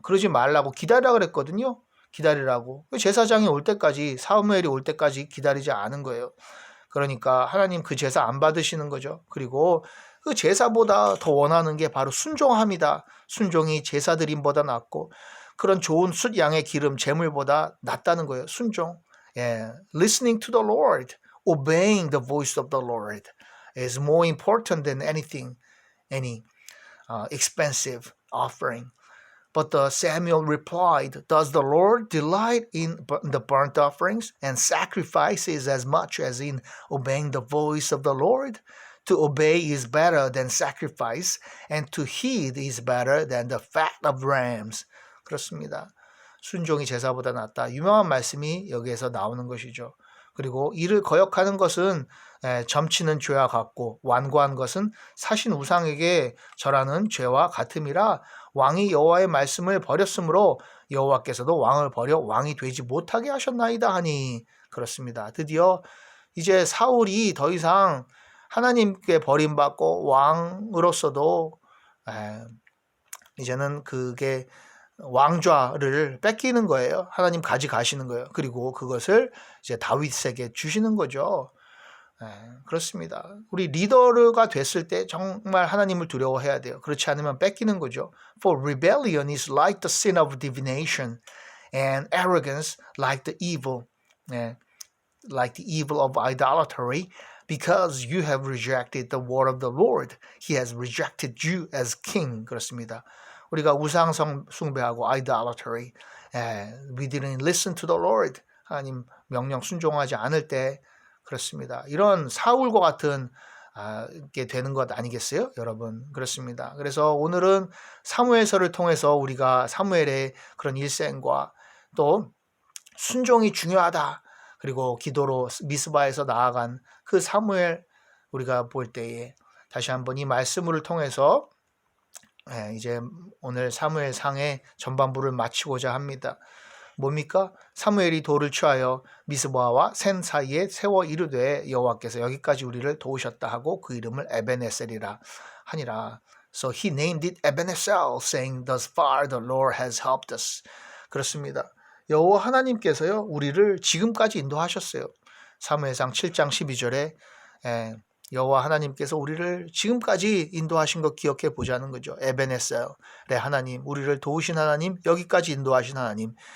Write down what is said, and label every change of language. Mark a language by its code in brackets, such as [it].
[ko] 그러지 말라고 기다리라 그랬거든요. 기다리라고. 제사장이 올 때까지, 사무엘이 올 때까지 기다리지 않은 거예요. 그러니까 하나님 그 제사 안 받으시는 거죠. 그리고 그 제사보다 더 원하는 게 바로 순종함이다. 순종이 제사 드림보다 낫고 그런 좋은 숫 양의 기름 제물보다 낫다는 거예요. 순종. [en] Listening to the Lord, obeying the voice of the Lord is more important than any expensive offering. But Samuel replied, Does the Lord delight in the burnt offerings and sacrifices as much as in obeying the voice of the Lord? To obey is better than sacrifice, and to heed is better than the fat of rams. [ko] 그렇습니다. 순종이 제사보다 낫다. 유명한 말씀이 여기에서 나오는 것이죠. 그리고 이를 거역하는 것은 점치는 죄와 같고 완고한 것은 사신 우상에게 절하는 죄와 같음이라 왕이 여호와의 말씀을 버렸으므로 여호와께서도 왕을 버려 왕이 되지 못하게 하셨나이다 하니. 그렇습니다. 드디어 이제 사울이 더 이상 하나님께 버림받고 왕으로서도 이제는 그게 왕좌를 뺏기는 거예요. 하나님 가져가시는 거예요. 그리고 그것을 이제 다윗에게 주시는 거죠. 그렇습니다. 우리 리더가 됐을 때 정말 하나님을 두려워해야 돼요. 그렇지 않으면 뺏기는 거죠. [en] For rebellion is like the sin of divination, and arrogance like the evil of idolatry. Because you have rejected the word of the Lord, He has rejected you as king. [ko] 그렇습니다. 우리가 우상 숭배하고 [en] idolatry, we didn't listen to the Lord. [ko] 하나님 명령 순종하지 않을 때 그렇습니다. 이런 사울과 같은 게 되는 것 아니겠어요? 여러분, 그렇습니다. 그래서 오늘은 사무엘서를 통해서 우리가 사무엘의 그런 일생과 또 순종이 중요하다. 그리고 기도로 미스바에서 나아간 그 사무엘 우리가 볼 때에 다시 한번 이 말씀을 통해서 이제 오늘 사무엘상의 전반부를 마치고자 합니다. 뭡니까? 사무엘이 돌을 취하여 미스바와 센 사이에 세워 이르되 여호와께서 여기까지 우리를 도우셨다 하고 그 이름을 에베네셀이라 하니라. So he named it Ebenezer, saying, Thus far the Lord has helped us. 그렇습니다. 여호와 하나님께서요 우리를 지금까지 인도하셨어요. 사무엘상 7장 12절에 여호와 하나님께서 우리를 지금까지 인도하신 것 기억해 보자는 거죠. 에베네셀의 하나님, 우리를 도우신 하나님, 여기까지 인도하신 하나님.